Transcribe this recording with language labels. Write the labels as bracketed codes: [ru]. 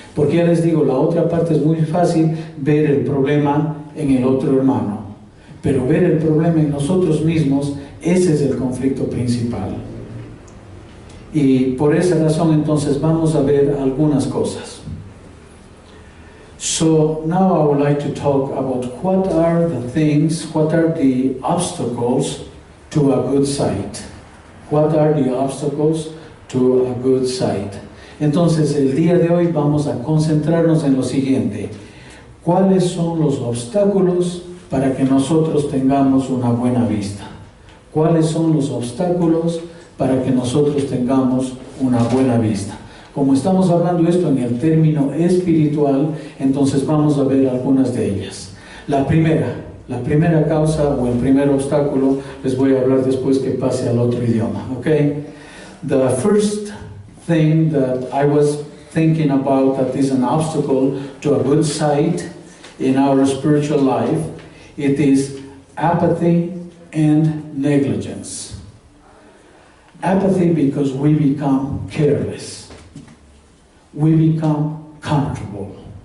[es] Porque ya les digo, la otra parte es muy fácil ver el problema en el otro hermano, pero ver el problema en nosotros mismos, ese es el conflicto principal. Y por esa razón entonces vamos a ver algunas cosas. [en] So now I would like to talk about what are the obstacles to a good sight. What are the obstacles to a good sight? [es] Entonces el día de hoy vamos a concentrarnos en lo siguiente. ¿Cuáles son los obstáculos para que nosotros tengamos una buena vista? ¿Cuáles son los obstáculos para que nosotros tengamos una buena vista? Como estamos hablando esto en el término espiritual, entonces vamos a ver algunas de ellas. La primera causa o el primer obstáculo, les voy a hablar después que pase al otro idioma, okay? [en] The first thing that I was thinking about that is an obstacle to a good sight in our spiritual life, it is apathy and negligence. Apathy because we become careless. We become comfortable.